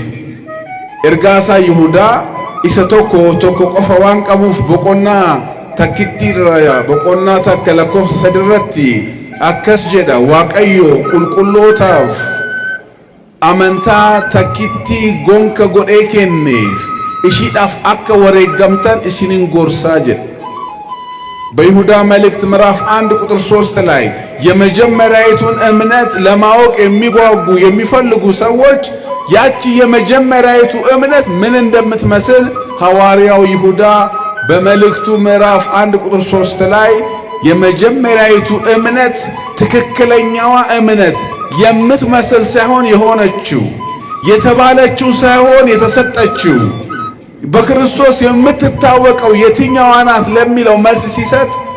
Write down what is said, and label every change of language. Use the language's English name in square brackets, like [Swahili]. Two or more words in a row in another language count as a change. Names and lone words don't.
[Oromo] Ergaasaa Yihudaa isa tokko qofa waan qabuuf boqonnaa takkittii boqonnaa takka lakkoofsa 3 irratti akkas jedha. Waaqayyo qulqullootaaf amantaa takkittii gonka godhee kenneef ishiidhaaf akka wareegamtan isinin gorsaa jedha. [Amharic] በይሁዳ መልእክት ምዕራፍ 1 ቁጥር 3 ላይ የመጀመሪያይቱን እምነት ለማወቅ የሚጓጉ የሚፈልጉ ሰዎች ያቺ የመጀመሪያይቱ እምነት ምን እንደምትመስል ሐዋርያው ይሁዳ በመልእክቱ ምዕራፍ 1 ቁጥር 3 ላይ የመጀመሪያይቱ እምነት ትክክለኛዋ እምነት የምትመስል ሳይሆን የሆነችው የተባለችው ሳይሆን የተሰጠችው በክርስቶስ የምትታወቀው የትኛዋ ናት ለሚለው መልስ ሲሰጥ